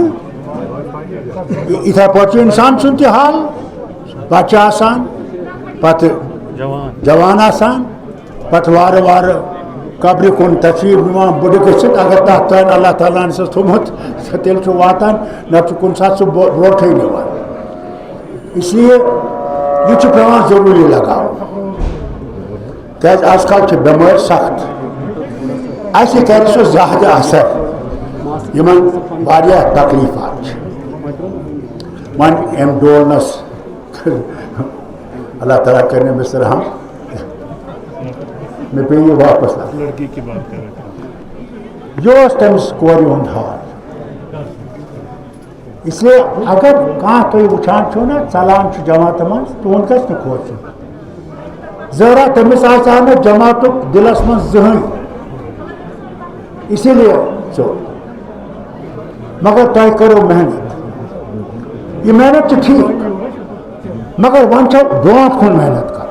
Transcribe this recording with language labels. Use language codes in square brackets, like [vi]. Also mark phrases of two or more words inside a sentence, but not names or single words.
[ks] یِتھے پٲٹھۍ چھُ اِنسان سُنٛد تہِ حال. بچہِ آسان پتہٕ جوان آسان پتہٕ وارٕ وارٕ قبرِ کُن تشریٖف نِوان بُڈٕ گٔژھِتھ. اگر تتھ تانۍ اللہ تعالیٰ ہن چھُس تھوٚمُت تیٚلہِ چھُ واتان نتہٕ چھُ کُنہِ ساتہٕ سُہ برونٛٹھٕے نِوان. [ur] اس لیے [ks] یہِ چھُ پیٚوان ضروٗری لگاوُن کیٛازِ آز کل چھِ بٮ۪مٲرۍ سخت. اَسہِ کرِ سُہ زیادٕ اثر یِمن واریاہ تکلیٖفات چھِ. وۄنۍ اَمہِ ڈولنس اللہ تعالیٰ کرِ أمِس رحم مےٚ پیٚیہِ یہِ واپس لاگُن. یہِ اوس تٔمِس کورِ ہُنٛد حال. [ur] اس لیے [ks] اگر کانٛہہ تُہۍ وٕچھان چھُو نا ژلان چھُ جماعتن منٛز تُہُنٛد گژھِ نہٕ کھوژُن. ظٲہرا تٔمِس آسہِ ہا نہٕ جماعتُک دِلس منٛز زٕہٕنۍ [ur] اسی لیے [ks] ژوٚل. مگر تۄہہِ کٔرٕو محنت. یہِ محنت چھِ ٹھیٖک مگر وۄنۍ چھو برونٛٹھ کُن محنت کرٕنۍ.